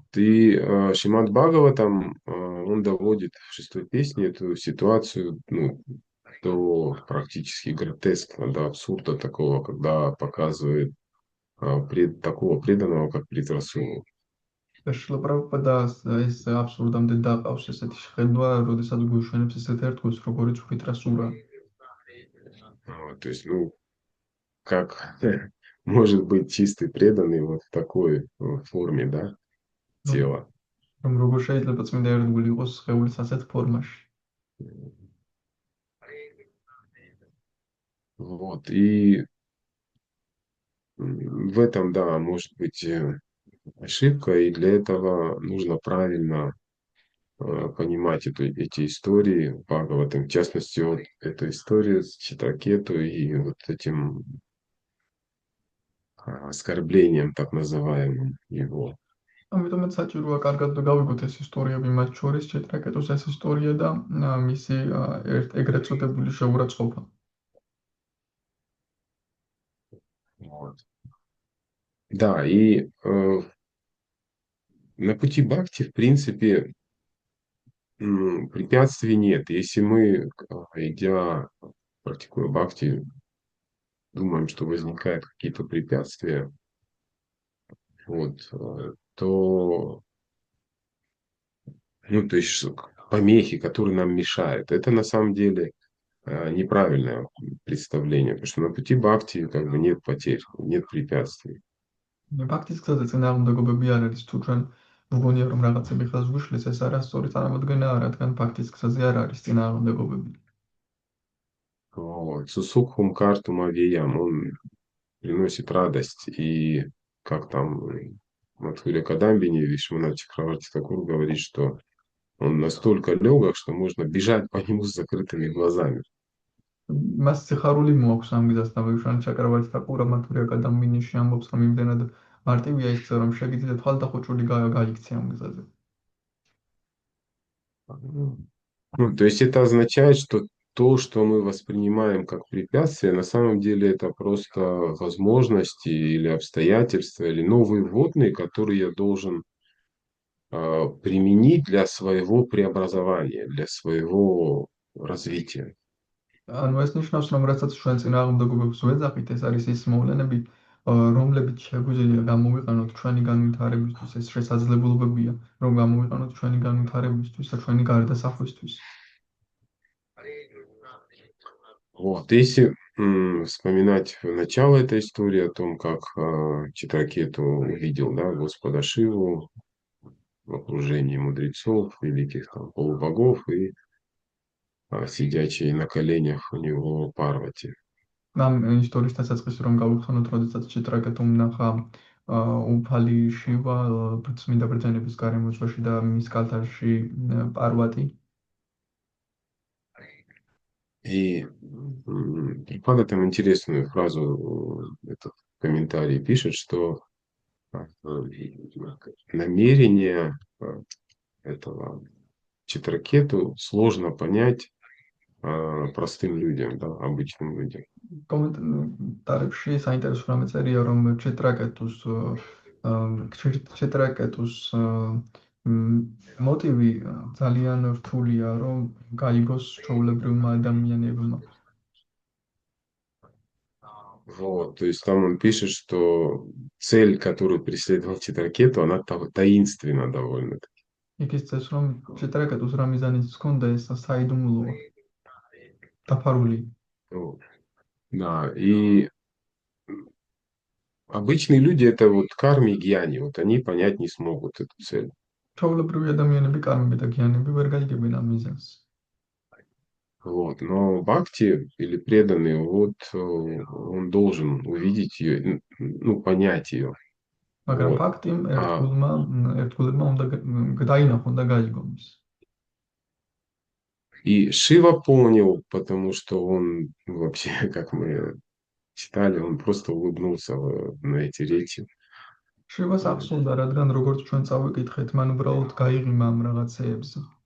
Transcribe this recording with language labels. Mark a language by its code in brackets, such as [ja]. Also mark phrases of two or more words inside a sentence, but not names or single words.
[ru] И Шримад Бхагаватам, он доводит в шестой песне эту ситуацию, ну, до практически гротеска, до абсурда такого, когда показывает такого преданного, как Прит-Расулу. [ka] შრილა პრაბჰუპადას ეს აბსურდამდე დაყავს ესეთი შეხედვა, როდესაც გვიშვენებს ესეთ ერთგულს, როგორიც ვითრასურა. [ru] Вот, то есть, ну, как может быть чистый преданный вот в такой форме, да, [ka] რომ [ru] тела. [ka] რომ როგორ შეიძლება წმინდა ერთგული იყოს სხეულის ასეთ ფორმაში. [ru] Вот, и в этом, да, может быть ошибка, и для этого нужно правильно понимать эти истории Бхагаватам, в частности, вот эту историю с Читракету и вот этим оскорблением, так называемым его. [ka] ამიტომაც საჭიროა კარგად გავიგოთ ეს ისტორიები მათ შორის, ჩეტრაკეტოს ეს ისტორია და მისი ეგრეთ წოდებული შეურაცხყოფა. [ru] Вот. Да, и на пути бхакти, в принципе, препятствий нет. Если мы, идя, практикуя бхакти, думаем, что возникают какие-то препятствия, вот, то, ну, то есть помехи, которые нам мешают, это на самом деле неправильное представление, потому что на пути бхакти как бы нет потерь, нет препятствий. [ka] ბაქთის გზაზე წინააღმდეგობები არ არის, თუ ჩვენ ვგონია რომ რაღაცები ხელს გვიშლის, ეს არასწორი წარმოდგენა არ, რადგან ბაქთის გზაზე არ არის წინააღმდეგობები. [ru] Вот. [sa] सुसुखं कर्तुमव्ययम्, [ru] он приносит радость. И как там Мадхуря Кадамбини, Вишванат Чакраварти Такур говорит, что он настолько легок, что можно бежать по нему с закрытыми глазами. [ka] მას სიხარული მოაქვს ამ გზასთან, ვიშვან ჩაკრავართ და ყურა მათურია კადამბინიში ამბობს, რომ იმდენად მარტივია ის გზა, რომ შეგიძლია თვალდახოჭული გაიქცე ამ გზაზე. [ru] Ну, то есть это означает, что то, что мы воспринимаем как препятствие, на самом деле это просто возможности или обстоятельства, или новые вводные, которые я должен применить для своего преобразования, для своего развития. [ka] ანუ ეს ნიშნავს, რომ რასაც ჩვენ წინააღმდეგობებს ვეძახით, ეს არის ის მოვლენები, რომლებიც შეგვიძლია გამოვიყენოთ ჩვენი განვითარებისთვის, ეს შესაძლებლობებია, რომ გამოვიყენოთ ჩვენი განვითარებისთვის და ჩვენი გარდასახვისთვის. [ru] Вот. Если вспоминать начало этой истории о том, как Читракету увидел, да, Господа Шиву в окружении мудрецов, великих там полубогов и сидячей на коленях у него Парвати. [ka] ამ ისტორიის დასაწყისი რომ გავიხსენოთ, როდესაც ჩიტრაკეტომ ნახა უფალი შივა წმინდა ბრძანების გარემოცვაში და მის კალთაში პარვატი. [ru] И Прабхупада там интересную фразу, этот комментарий пишет, что намерение этого Читракету сложно понять простым людям, да, обычным людям. [ka] კომენტარებში საინტერესო რამე წერია, რომ ჩიტრაკეტუს მოტივი ძალიან რთულია, რომ გაიგოს ჩვეულებრივმა ადამიანებმა. [ru] Вот, то есть там он пишет, что цель, которую преследовал Читракету, она таинственна довольно. [ka] იქ ის წეს, რომ ჩიტრაკეტუს რა მიზანიც ჰქონდა, ეს საიდუმლოა. დაფარული. [ru] Да, и обычные люди, это вот карми и гьяни, вот они понять не смогут эту цель. [ka] ჩვეულებრივი ადამიანები, კარმები და გიანები ვერ გაიგებენ ამ მიზანს. [ru] Вот. Но бхакти или преданный, вот он должен увидеть ее, ну, понять ее. [ka] მაგრამ [ru] Вот. [ka] ფაქტიმ [ru] А, [ka] ერთგულმა უნდა დაინახონ და გაიგონ ის. [ru] и Шива понял, потому что он вообще, как мы читали, он просто улыбнулся на эти речи. [ka] შევას ახსოვდა, რადგან როგორც ჩვენ წავიკითხეთ, მან უბრალოდ გაიღიმა ამ რაღაცეებზე.